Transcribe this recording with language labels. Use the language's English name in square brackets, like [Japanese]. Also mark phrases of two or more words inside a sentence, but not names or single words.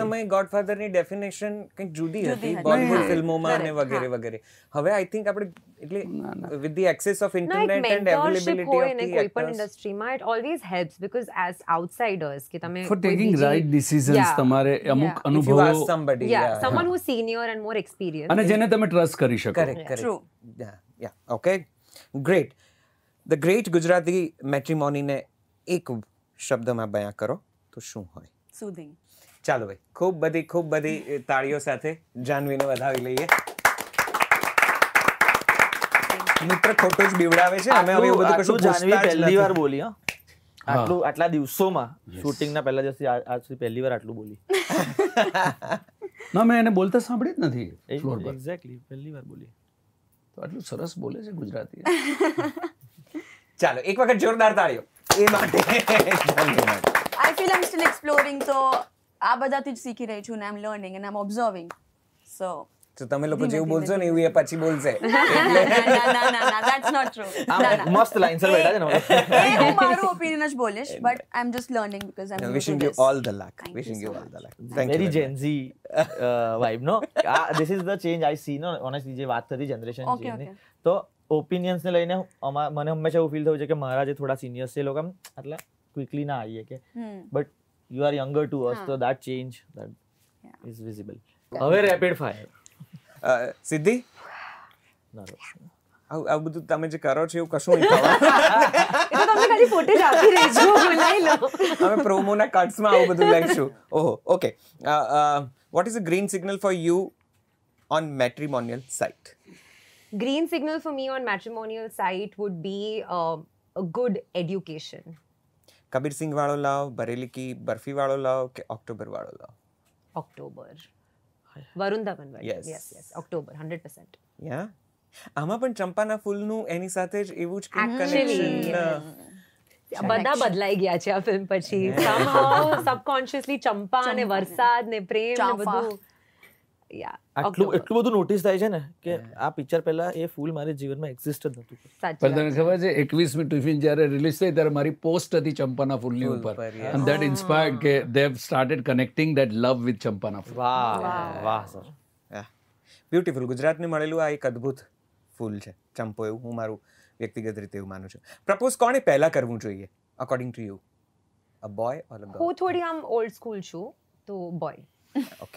[Gujarati] સમયે ગોડફાધરની ડેફિનેશન કંઈક જુદી હતી બોલિવૂડ ફિલ્મોમાં અને વગેરે વગેરે. [English] હવે I think [Gujarati] આપણે એટલે [English] with the access of [Gujarati] ના, એક [English] internet and mentorship અવેલેબિલિટી [Gujarati] હોય [English] ઓફ [Gujarati] ને [English] ધી [Gujarati] કોઈ પણ [English] એક્ટર્સ, ઇન્ડસ્ટ્રીમાં it always helps because as outsiders [Gujarati] કે તમે [English] for taking right decisions [Gujarati] તમારે અમુક [English] if you [Gujarati] અનુભવો [English] ask somebody, someone who's senior and more experienced. [Gujarati] અને જેને તમે ટ્રસ્ટ કરી શકો. [English] correct. True. Yeah, okay, great. The great [Gujarati] ગુજરાતી મેટ્રિમોનીને એક શબ્દમાં બયાન કરો તો શું હોય? [English] Soothing. [Gujarati] ચાલો ભાઈ, ખૂબ બધી તાળીઓ સાથે જાનવીને વધાવી લઈએ. મિત્ર ખોટું જ બીવડાવે છે. અમે હવે એવું બધું કશું જાનવી પૂછતા જ પહેલી નથી. વાર બોલી. આટલા દિવસોમાં શૂટિંગના પહેલા દિવસથી આજ સુધી પહેલી વાર આટલું બોલી. ના, મેં એને બોલતા સાંભળી જ નથી ફ્લોર પર. એક્ઝેક્ટલી પહેલી વાર બોલી. તો આટલું સરસ બોલે છે ગુજરાતી. ચાલો એક વખત જોરદાર તાળીઓ એ માટે જાનવી માટે. [English] I feel I'm still exploring, [Gujarati] તો આ બધાથી જ શીખી રહી છું ને [English] I'm learning and I'm observing. So [Gujarati] તો તમે લોકો જેવું બોલશો ને એવું એ પછી બોલશે. ના, [English] that's not true. [Gujarati] મસ્ત લાઈન સર બેઠા છે ને. હું મારું ઓપિનિયન જ બોલીશ, [English] but I'm just learning because I'm new to Wishing you this. all the luck. Thank you Wishing you so all the luck. much. Thank you વેરી very Gen Z vibe નો. This is the change I see નો ઓનેસ્ટલી [Gujarati] જે વાત થતી [English] જનરેશન Okay, [Gujarati] ચેન્જની. [English] okay. [Gujarati] તો ઓપિનિયન્સ ને લઈને મને હંમેશા એવું ફીલ થયું છે કે મારા જે થોડા સિનિયર્સ છે એ લોકો આટલા ક્વિકલી ના આવીએ કે [English] but you are younger to us, [Gujarati] તો [English] that change that is visible. [Gujarati] હવે રેપિડ ફાયર. સિદ્ધિ, આવું બધું તમે જે કરો છો એવું કશું નહીં થવાનું. એ તો તમને ખાલી ફોટેજ આપી રહી છું, બનાવી લો. અમે પ્રોમોના કટ્સમાં આવું બધું લઈશું. ઓહો, ઓકે. [English] What is a green signal for you on matrimonial site? Green signal for me on matrimonial site would be a good education. [Gujarati] કબીર સિંહ વાળો લાવ, બરેલી કી બરફી વાળો લાવ કે ઓક્ટોબર વાળો લાવ? [English] October. Varun Dhawan. Yes. Yes. October, 100%. [Gujarati] યા આમાં પણ ચંપાના ફૂલનું એની સાથે જ એવું જ કંઈક [English] Actually, [Gujarati] કનેક્શન. બધા બદલાઈ ગયા છે આ ફિલ્મ પછી. [English] Somehow subconsciously [Gujarati] ચંપા ને વરસાદ ને પ્રેમ ને ચાંપા. બધું. Yeah. એટલું બધું નોટિસ થાય છે ને કે આ પિક્ચર પહેલા એ ફૂલ મારા જીવનમાં એક્ઝિસ્ટ જ નહોતું. સાચી પણ તને ખબર છે 21મી ટિફિન જ્યારે રિલીઝ થઈ ત્યારે મારી પોસ્ટ હતી ચંપાના ફૂલની ઉપર, [English] and that inspired કે they have started connecting that love with [Gujarati] ચંપાના ફૂલ. વાહ સર. [English] બ્યુટીફુલ. [Gujarati] ગુજરાતને મળેલું આ એક અદ્ભુત ફૂલ છે ચંપો, એવું હું મારું વ્યક્તિગત રીતે એવું માનું છું. પ્રપોઝ કોણે પહેલા કરવું જોઈએ [English] according to you? A boy or a girl? [Gujarati] હું થોડી આમ [English] old school [Gujarati] છું તો બોય. [English] ઓકે.